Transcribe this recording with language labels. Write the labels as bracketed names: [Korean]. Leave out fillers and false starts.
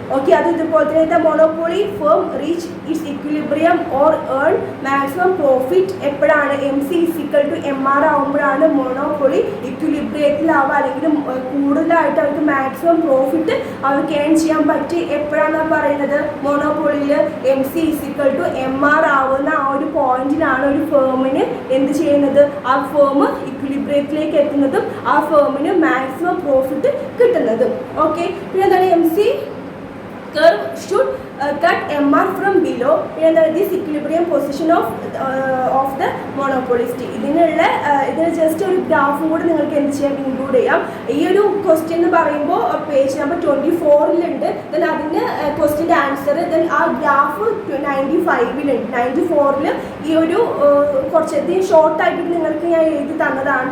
[Malayalam] Okay, അത് ഇതുപോലെ തന്നെ monopoly firm reach it's equilibrium or earn maximum profit എപ്പോഴാണ്, MC = MR ആകുമ്പോഴാണ് മോണോപോളി ഇക്വിലിബ്രിയത്തിലാവുക, അല്ലെങ്കിൽ കൂടുതലായിട്ട് അവർക്ക് മാക്സിമം പ്രോഫിറ്റ് അവർക്ക് ഏൺ ചെയ്യാൻ പറ്റി എപ്പോഴാണെന്ന് പറയുന്നത്, മോണോപോളിയിൽ MC = MR ആവുന്ന ആ ഒരു പോയിന്റിലാണ് ഒരു ഫേമിന് എന്ത് ചെയ്യുന്നത്, ആ ഫേം ഇക്വിലിബ്രിയത്തിലേക്ക് എത്തുന്നതും ആ ഫേമിന് മാക്സിമം പ്രോഫിറ്റ് കിട്ടുന്നതും. [English] okay, [Malayalam] പിന്നെ എന്താണ് [English] MC curve should cut MR from below. This equilibrium position of the monopolist. [Malayalam] ഇതിന് ജസ്റ്റ് ഒരു ഗ്രാഫും കൂടി നിങ്ങൾക്ക് എന്ത് ചെയ്യാം, ഇൻക്ലൂഡ് ചെയ്യാം. ഈ ഒരു ക്വസ്റ്റ്യൻ എന്ന് പറയുമ്പോൾ പേജ് നമ്പർ 24 ദെൻ അതിന് ക്വസ്റ്റ്യൻ്റെ ആൻസർ, ദെൻ ആ ഗ്രാഫ് 95 94 ഈ ഒരു കുറച്ചധികം ഷോർട്ടായിട്ട് നിങ്ങൾക്ക് ഞാൻ എഴുതി തന്നതാണ്.